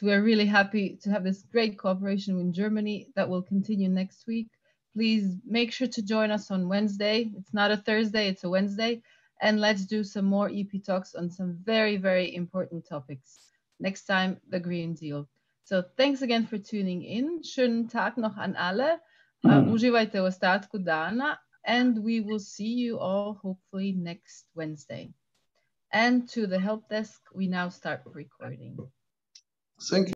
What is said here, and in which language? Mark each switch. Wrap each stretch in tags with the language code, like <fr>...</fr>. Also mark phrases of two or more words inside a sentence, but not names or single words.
<en>We're really happy to have this great cooperation with Germany that will continue next week. Please make sure to join us on Wednesday. It's not a Thursday, it's a Wednesday. And let's do some more EP talks on some very, very important topics. Next time, the Green Deal. So thanks again for tuning in.</en> <de>Schönen Tag noch an alle.</de> <hr>Uživajte u ostatku dana.</hr> <en>And we will see you all hopefully next Wednesday. And to the help desk, we now start recording. Thank you.</en>